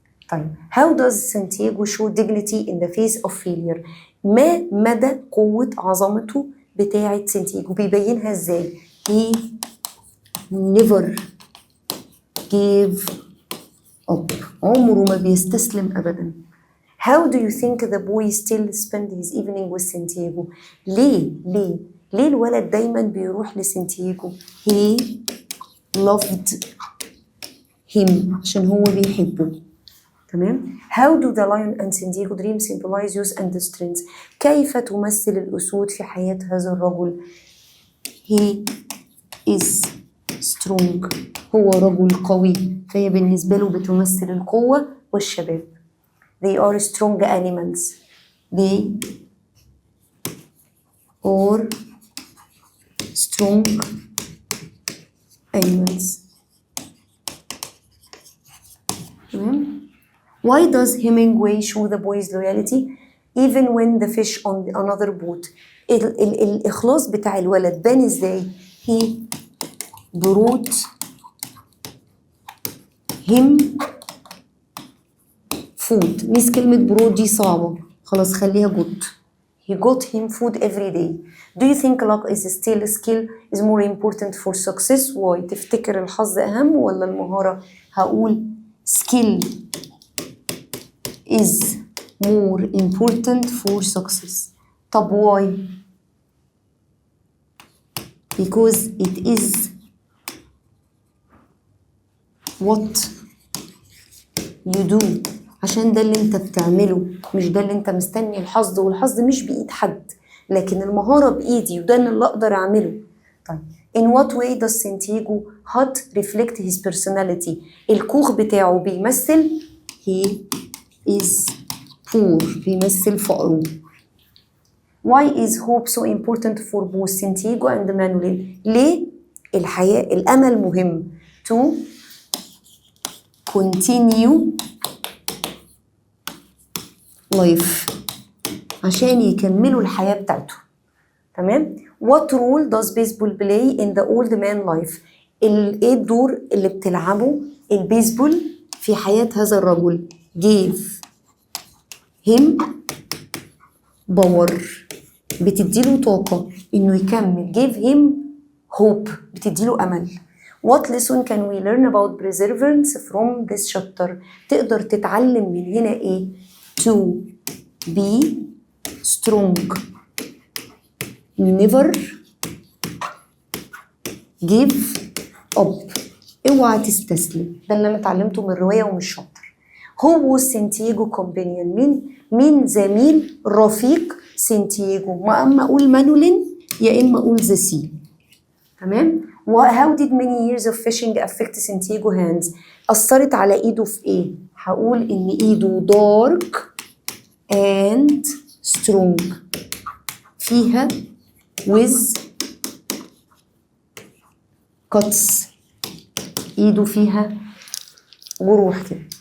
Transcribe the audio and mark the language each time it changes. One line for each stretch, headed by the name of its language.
Arabic: طيب
English: how does Santiago show dignity in the face of failure؟
Arabic: ما مدى قوة عظمته بتاعة سانتياغو؟ بيبينها ازاي؟
English: he never gave up،
Arabic: عمره ما بيستسلم أبدا.
English: How do you think the boy still spend his evening with Santiago؟
Arabic: ليه الولد دايما بيروح لسانتياغو؟
English: he loved him،
Arabic: عشان هو بيحبه. تمام.
English: How do the lion and Santiago dream symbolize youth and strength؟
Arabic: كيف تمثل الأسود في حياة هذا الرجل؟
English: he is strong،
Arabic: هو رجل قوي، فهي بالنسبة له بتمثل القوة والشباب.
English: They are strong animals. They are strong animals. Why does Hemingway show the boy's loyalty even when the fish on another boat؟
Arabic: الإخلاص بتاع الولد بان ازاي؟
English: he brought him food.
Arabic: ميس كلمة
English: brought
Arabic: دي صعبة، خلاص خليها
English: good. he got him food every day. Do you think luck is still a skill is more important for success? Why?
Arabic: تفتكر الحظ أهم ولا المهارة؟ هقول
English: skill is more important for success. طب why? Because it is what you do.
Arabic: عشان ده اللي انت بتعمله، مش ده اللي انت مستني الحظ، والحظ مش بإيد حد، لكن المهارة بإيدي، وده اللي أقدر أعمله.
English: طيب in what way does Santiago hut reflect his personality؟
Arabic: الكوخ بتاعه بيمثل
English: he is poor،
Arabic: بيمثل فقره.
English: Why is hope so important for both Santiago and Manolin؟
Arabic: ليه الحياة الأمل مهم؟
English: to continue life،
Arabic: عشان يكملوا الحياة بتاعته. تمام؟
English: What role does baseball play in the old man life؟
Arabic: ايه الدور اللي بتلعبه البيسبول في حياة هذا الرجل؟
English: gave him power،
Arabic: بتديله طاقة إنه يكمل.
English: give him hope،
Arabic: بتديله أمل.
English: What lesson can we learn about perseverance from this chapter؟
Arabic: تقدر تتعلم من هنا إيه؟
English: to be strong، never give up،
Arabic: اوعى تستسلم. ده اللي انا اتعلمته من الرواية ومن الشابتر.
English: Who was Santiago companion؟
Arabic: مين زميل رفيق سانتياغو؟ ما اما اقول مانولين يا اما اقول ذا سي. تمام؟
English: How did many years of fishing affect Santiago hands؟
Arabic: أثرت على إيده في إيه؟ هقول إن إيده
English: dark and strong،
Arabic: فيها
English: with cuts،
Arabic: إيده فيها جروح كده.